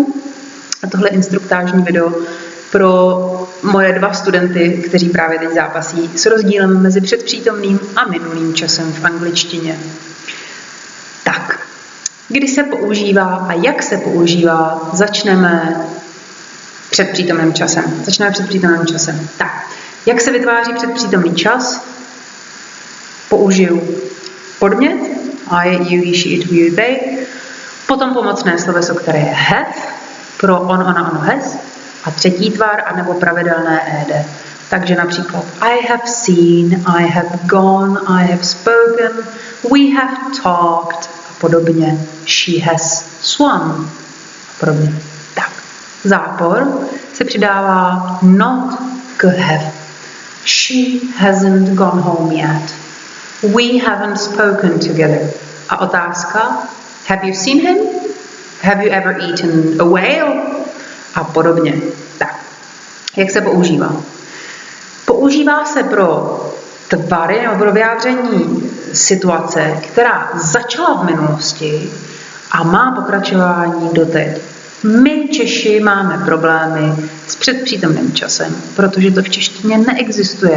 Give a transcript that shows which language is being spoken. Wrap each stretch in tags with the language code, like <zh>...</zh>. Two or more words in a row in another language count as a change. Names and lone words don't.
<cs>A tohle instruktážní video pro moje 2 studenty, kteří právě teď zápasí s rozdílem mezi předpřítomným a minulým časem v angličtině. Tak, kdy se používá a jak se používá, začneme předpřítomným časem. Tak, jak se vytváří předpřítomný čas? Použiju podmět,</cs> <en>I, you, he, she, it, we, they,</en> <cs>potom pomocné sloveso, které je have, pro on, ona, ono, has, a třetí tvar, anebo pravidelné ed. Takže například</cs> <en>I have seen, I have gone, I have spoken, we have talked</en> <cs>a podobně.</cs> <en>She has swum</en> <cs>a podobně. Tak, zápor se přidává not k have.</cs> <en>She hasn't gone home yet. We haven't spoken together.</en> <cs>A otázka,</cs> <en>have you seen him? Have you ever eaten a whale?</en> <cs>A podobně. Tak, jak se používá? Používá se pro tvary nebo pro vyjádření situace, která začala v minulosti a má pokračování doteď. My Češi máme problémy s předpřítomným časem, protože to v češtině neexistuje.</cs>